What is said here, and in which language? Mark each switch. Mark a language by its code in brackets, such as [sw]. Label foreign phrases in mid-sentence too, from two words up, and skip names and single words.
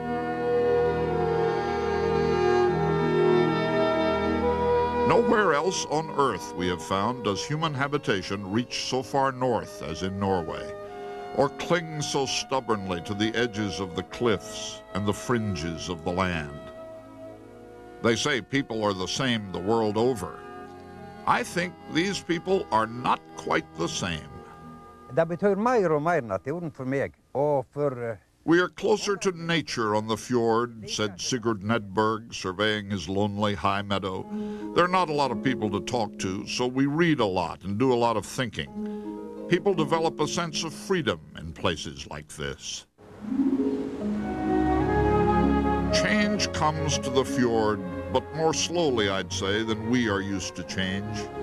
[en] Nowhere else on Earth, we have found, does human habitation reach so far north as in Norway, or cling so stubbornly to the edges of the cliffs and the fringes of the land. They say people are the same the world over. I think these people are not quite the same. [no] Det betyr mer og mer naturen for meg, og for... [en] We are closer to nature on the fjord, said Sigurd Nedberg, surveying his lonely high meadow. There are not a lot of people to talk to, so we read a lot and do a lot of thinking. People develop a sense of freedom in places like this. Change comes to the fjord, but more slowly, I'd say, than we are used to change.